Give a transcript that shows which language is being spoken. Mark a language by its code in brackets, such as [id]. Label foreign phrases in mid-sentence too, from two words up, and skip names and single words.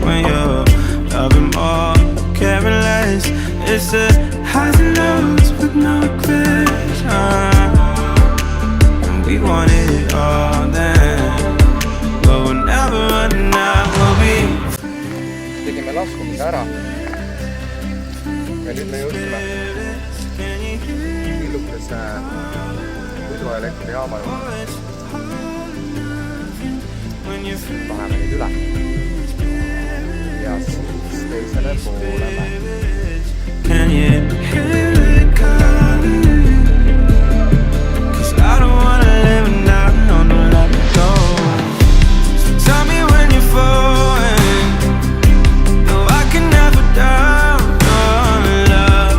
[en] When you're loving more, caring less, it's the highs and lows with no regrets. And we wanted it all then, but we'll never run out, we'll be free. [et] Tegime laskumise ära ja nüüd me jõudsime Illukese hüdroelektrijaama juurde. Läheme nüüd üle ja siis teisele poolele. [en] Can you hear it calling? 'Cause I don't wanna live now, no, don't let me go. So tell me when you're falling. No, I can never doubt your love.